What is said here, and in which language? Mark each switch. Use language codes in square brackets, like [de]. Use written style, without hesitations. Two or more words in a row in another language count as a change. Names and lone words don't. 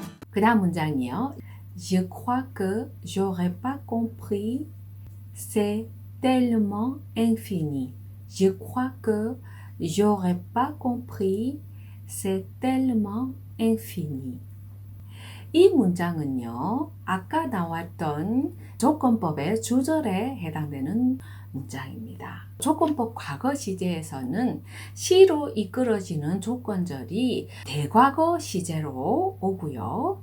[ko] 그 다음 문장이요. [fr] Je crois que j'aurais pas compris. C'est tellement infini. Je crois que j'aurais pas compris. C'est tellement infini. [ko] 이 문장은요, 아까 나왔던 조건법의 주절에 해당되는 문장입니다. 조건법 과거 시제에서는 시로 이끌어지는 조건절이 대과거 시제로 오고요.